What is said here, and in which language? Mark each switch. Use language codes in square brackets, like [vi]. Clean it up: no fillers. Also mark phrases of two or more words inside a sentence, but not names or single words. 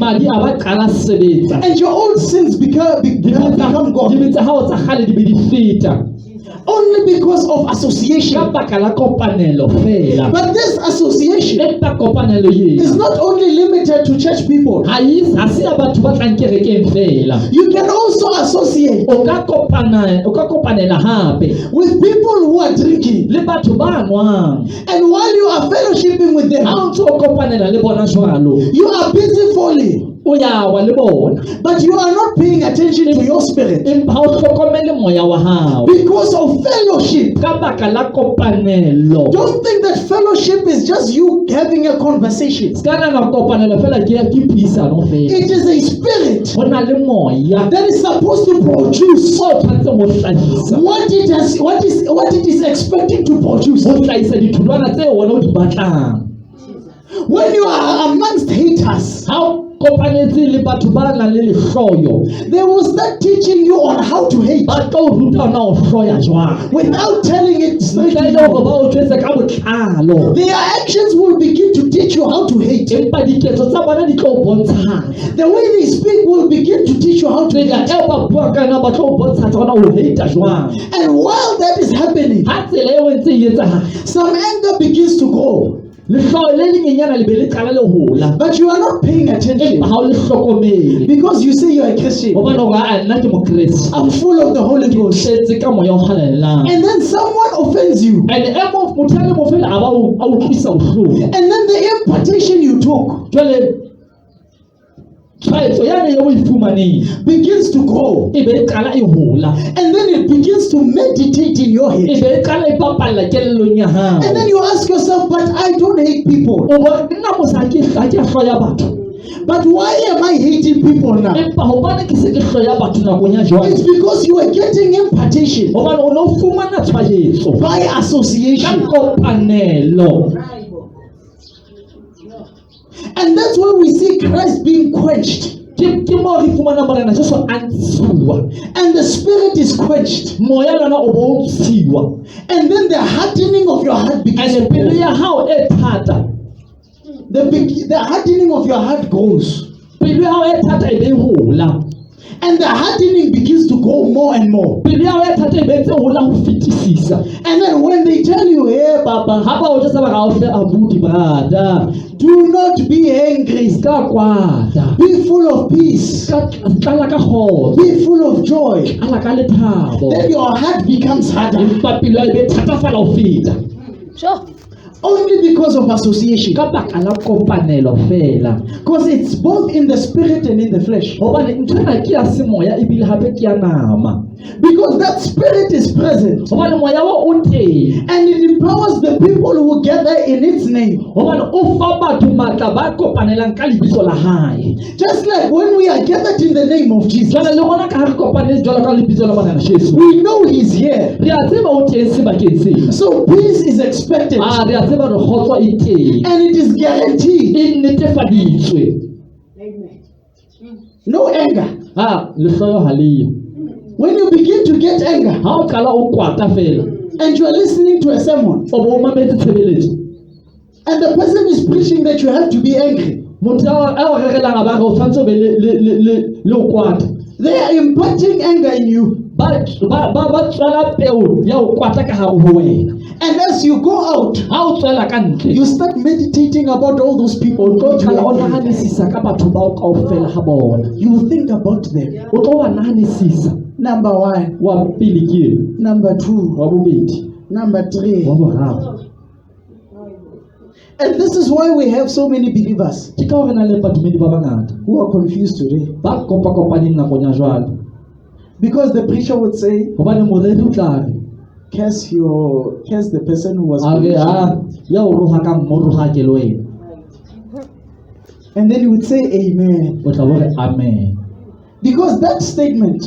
[st] madi a ba qala sebetsa, [en] and your old sins become gone. [st] dibe tsa hao tsa kgale di be di feta [en] Only because of [st] ka [en] association. [st] baka la kopanelo fela. [en] But this association [st] Empa kopanelo [en] is [st] ena [en] not only limited to church people. [st] ha se ya batho ba tlang kerekeng fela. [en] You can also associate [st] O ka kopanela hape [en] with people who are drinking. [st] le batho ba nwang. [en] And while you are fellowshipping with them, [st] Ha o ntse o kopanela le bona jwalo, [en] you are busy falling, [st] o ya wa le bona, [en] but you are not paying attention to your spirit [st] empa ha o hlokomele moya wa hao [en] because of fellowship. [st] ka baka la kopanelo. [en] Don't think that fellowship is just you you having a conversation. [st] Skana na kopanelo fela ke puisano fela. [en] It is a spirit [st] Ho na le moya [en] that is supposed to produce [st] o tshwanetse mo hlahisa. [en] what it is expecting to produce. [st] Ho hlahisa ditholwana tse wena o di batlang. [en] When you are amongst haters, [st] Ha o kopanetse le batho ba nang le lehloyo, [en] they will start teaching you on how to hate [st] ba tlo o ruta na o hloya jwang. [en] without telling it straight to [st] Ntle le hore [en] you. [st] ba o jwetse ka botlalo. [en] Their actions will begin to teach you how to hate. [st] Empa diketso tsa bona di tlo o bontshang. [en] The way they speak will begin to teach you how to [st] Tsela [en] hate. [st] eo ba bua ka yona ba tlo o bontsha tsona o hate jwang. [en] And while that is happening, [st] Ha tsela eo e ntse e etsahala, [en] some anger begins to grow, [st] lehloyo le lenyenyana le be le qala le hola. [en] but you are not paying attention [st] Empa ha o le hlokomele. [en] because you say you are a Christian. [st] Hobane o re, "Ah, nna ke mokreste." [en] I'm full of the Holy Ghost. [st] Tletse ka moya o halalelang. [en] And then someone offends you. [st] And e mo motho a le mo fela a ba a utlwisa bohloko. [en] And then the impartation you took [st] Jwale tshwaetso yane eo o e fumaneng [en] begins to grow. [st] e be e qala e hola. [en] And then it begins to meditate in your [st] E [en] head. [st] be e qala e papalla kelellong ya hao. [en] And then you ask yourself, but I don't hate people. [st] O re, nna mose ha ke a hloya batho. [en] But why am I hating people now? [st] Empa hobane ke se ke hloya batho nakong ya [en] It's [st] jwale. [en] because you are getting impartation [st] Hobane o ne o fumana tshwaetso [en] by [st] ka [en] association. [st] kopanelo. [en] And that's why we see Christ being quenched. [st] Ke mo re fumana morena Jesu a ntshiwa. [en] And the spirit is quenched. [st] Moya lona o bo ntshiwa. [en] And then the hardening of your heart begins to [st] And pelo [en] grow. [st] ya hao e thata. [en] The hardening of your heart grows. [st] Pelo ya hao e thata e be e hola. [en] And the hardening begins to grow more and more. [st] Pelo ya hao e thata e be ntse hola ho fetisisa. [en] And then when they tell you, hey, Papa, [st] Ha ba o jwetsa ba re, "Ha o hle abuti brother, [en] do not be angry. [st] ska kwata, [en] Be full of peace. [st] ska tlala ka kgotso, [en] Be full of joy." [st] tlala ka lethabo." [en] Then your heart becomes harder. [st] Empa pelo e be thatafala ho feta. [en] Sure. Only because of association. [st] Ka baka la kopanelo fela. [en] Because it's both in the spirit and in the flesh. [st] Hobane nthwena ke ya semoya ebile hape ke ya nama. [en] Because that spirit is present. [st] Hobane moya wa o teng. [en] And it empowers the people who gather in its name. [st] Hobane o fa batho matla ba kopanelang ka lebitso la hae. [en] Just like when we are gathered in the name of Jesus, [st] Jwale le rona ka ha re kopanetse jwalo ka lebitso la Morena Jesu, [en] we know He's here. [st] re a tseba o teng sebakeng sena. [en] So peace is expected. [st] Re a tseba re kgotso e teng. [en] And it is guaranteed. [st] E netefaditswe. [en] No anger. [st] Lehloyo ha leyo. [en] When you begin to get anger [st] Ha o qala o kwata fela, [en] and you are listening to a sermon [st] o bo o mametse tshebeletso. [en] and the person is preaching that you have to be angry, [st] Motho a o rerelang a ba re o tshwanetse o be le o kwata. [en] they are imparting anger in you. [st] Ba tswela peo ya o kwata ka hare ho wena. [en] And as you go out, [st] Ha o tswela ka ntle, [en] you start meditating about all those people. [st] o tlo qala o nahanisisa ka batho bao kaofela ha bona. [en] You will think about them. [st] O tlo wa nahanisisa. [en] Number one, [st] Wa pele ke ena, [en] number two, [st] wa bobedi, [en] number three. [st] wa boraro. [en] And this is why we have so many believers [st] Ke ka hore na le badumedi ba bangata [en] who are confused today. [st] ba kopaneng nakong ya jwale. [en] Because the preacher would say, [st] Hobane moreri o tla re, [en] curse the person who was [st] a re [en] preaching. [st] ya o roha ka mo roha ke le wena. [en] And then he would say amen. [st] O tla bo re amen. [en] Because that statement,